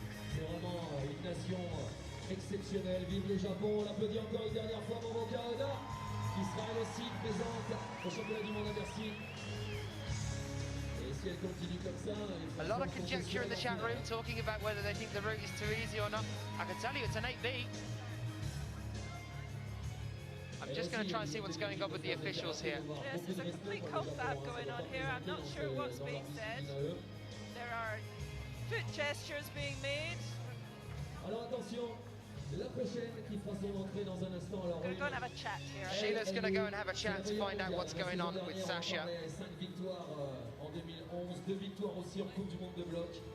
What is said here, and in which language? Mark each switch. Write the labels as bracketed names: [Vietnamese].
[French] C'est vraiment une nation exceptionnelle. Vive le Japon, on l'applaudit encore une dernière fois, Momoka Oda, qui sera elle aussi présente au championnat du monde à Bercy. Et si elle continue comme ça... [English] A lot of conjecture in the chat room talking about whether they think the route is too easy or not. I can tell you it's an 8B. I'm just going to try and see what's going on with the officials here. Yes, there's a complete confab going on here. I'm not sure what's being said. There are foot gestures being made. [French] Alors attention, la prochaine qui fera son entrée dans un instant. Alors [English] we're going to have a chat here. Sheila's going to go and have a chat to find out what's going on with Sasha. [French] 5 victoires en 2011, 2 victoires aussi en Coupe du Monde de bloc.